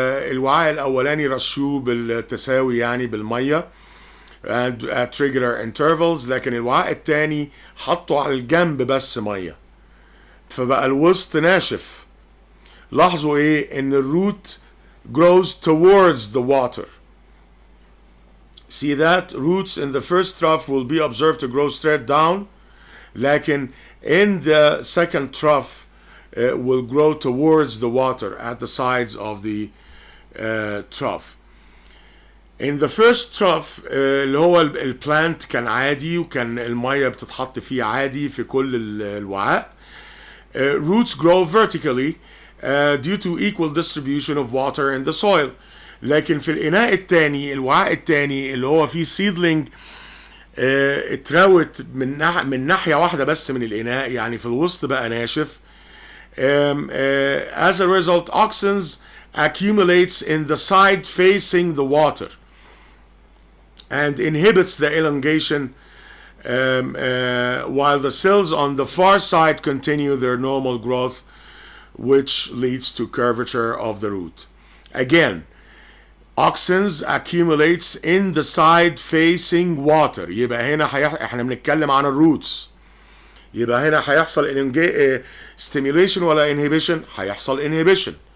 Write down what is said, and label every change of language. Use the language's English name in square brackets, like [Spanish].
[Arabic] الوعاء الاولاني رشوه بالتساوي يعني بالميه [English] at regular intervals، [Arabic] لكن الوعاء الثاني حطوا على الجنب بس ميه، فبقى الوسط ناشف. لاحظوا ايه؟ ان الروت [English] grows towards the water. See that roots in the first trough will be observed to grow straight down, [Arabic] لكن [English] in the second trough will grow towards the water at the sides of the trough. In the first trough [Arabic] اللي هو البلانت كان عادي وكان المية بتتحط فيه عادي في كل الوعاء. [English] Roots grow vertically due to equal distribution of water in the soil. [Arabic] لكن في الإناء الثاني، الوعاء الثاني اللي هو فيه seedling اتراوت من ناحية واحدة بس من الإناء، يعني في الوسط بقى ناشف. [English] As a result, auxins accumulates in the side facing the water and inhibits the elongation, while the cells on the far side continue their normal growth, which leads to curvature of the root. Again, auxins accumulates in the side facing water. [Arabic] يبقى هنا احنا بنتكلم عن الروتس. يبقى هنا هيحصل stimulation ولا inhibition؟ هيحصل inhibition.